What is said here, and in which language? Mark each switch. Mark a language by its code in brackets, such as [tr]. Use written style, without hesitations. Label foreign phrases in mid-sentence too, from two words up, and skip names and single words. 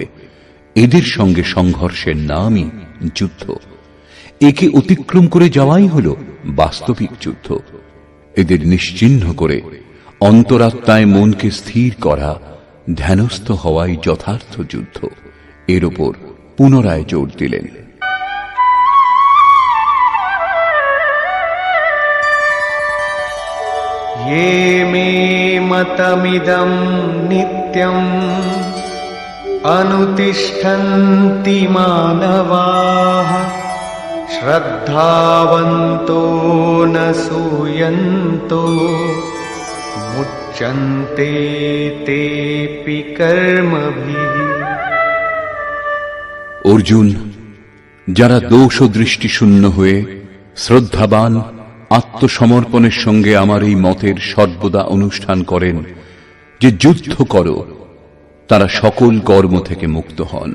[bn] এদের সঙ্গে সংঘর্ষের নামই যুদ্ধ। একে অতিক্রম করে যাওয়াই হল বাস্তবিক যুদ্ধ। এদের নিশ্চিহ্ন করে অন্তরাত্মায় মনকে স্থির করা, ধ্যানস্থ হওয়াই যথার্থ যুদ্ধ। এর ওপর পুনরায় জোর দিলেন। [sa] ये मे मतमिदं नित्यम् अनुतिष्ठन्ति मानवाः श्रद्धावन्तो न सूयन्तो मुच्यन्ते तेऽपि कर्मभिः। [bn] অর্জুন, যারা দোষ ও দৃষ্টি শূন্য হয়ে শ্রদ্ধাবান আত্মসমর্পণের সঙ্গে আমার এই মতের সর্বদা অনুষ্ঠান করেন যে যুদ্ধ করো, তারা সকল কর্ম থেকে মুক্ত হন।